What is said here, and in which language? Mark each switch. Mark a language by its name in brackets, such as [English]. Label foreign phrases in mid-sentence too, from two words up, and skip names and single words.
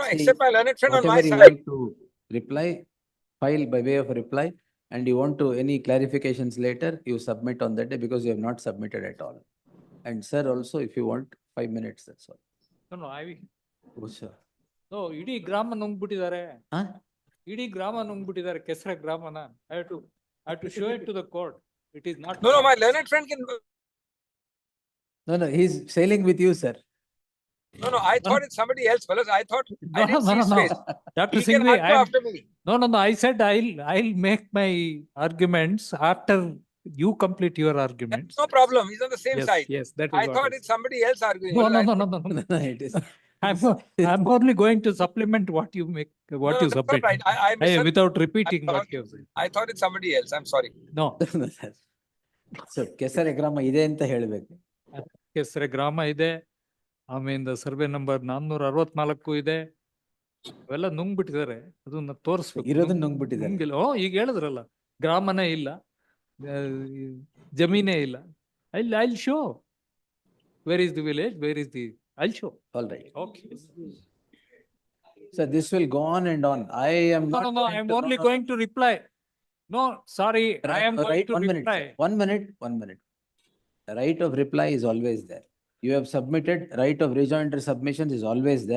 [English] See, except my learned friend on my Whatever you side. want to reply, file by way of reply, and you want to any clarifications later, you submit on that day because you have not submitted at all. And sir, also, if you want 5 minutes, that's all. No, I. Oh, sir. No, [Kannada] ಇಡೀ ಗ್ರಾಮ ನುಂಗ್ಬಿಟ್ಟಿದ್ದಾರೆ. Huh? ಇಡೀ ಗ್ರಾಮ ನುಂಗ್ಬಿಟ್ಟಿದ್ದಾರೆ ಕೆಸರ ಗ್ರಾಮನ. [English] I have to show it to the court. It is not. No, my learned friend can. No, he's sailing with you, sir. No, no, I thought it's somebody else, fellas. I thought I No, didn't no, see his no, face. Dr. He can Singhvi, argue after me. no, I said I'll make my arguments after you complete your arguments. No problem. He's on the same Yes, side. yes, that is I what thought I it's somebody else arguing. No, fellas. no, I no, thought- no, no, no. It is. I'm only going to supplement what you make, what No, you that's all submit. right. I misheard. Without repeating I what thought- you have said. I thought it's somebody else. I'm sorry. No, [Kannada] ಸೊ ಕೆಸರೆ ಗ್ರಾಮ ಇದೆ ಅಂತ ಹೇಳ್ಬೇಕು. ಕೆಸರೆ ಗ್ರಾಮ ಇದೆ, ಆಮೇಲೆ [English] survey number [Kannada] 464 ಇದೆ, ಅವೆಲ್ಲ ನುಂಗ್ಬಿಟ್ಟಿದ್ದಾರೆ, ಅದನ್ನ ತೋರಿಸ್ಬೇಕು. ಇರೋದನ್ನ ನುಂಗ್ಬಿಟ್ಟಿದ್ದಾರೆ. ನುಂಗಿಲ್ಲ. ಈಗ ಹೇಳಿದ್ರಲ್ಲ, ಗ್ರಾಮನೇ ಇಲ್ಲ, ಜಮೀನೇ ಇಲ್ಲ. [English] I'll show. Where is the village? Where is the? I'll show. All right. Okay. So this will go on and on. I am No, not. no, I'm only going to reply. No, sorry, I am going Right, to 1 minute, reply. sir. 1 minute, 1 minute. The right of reply is always there. You have submitted, right of rejoinder submissions is always there.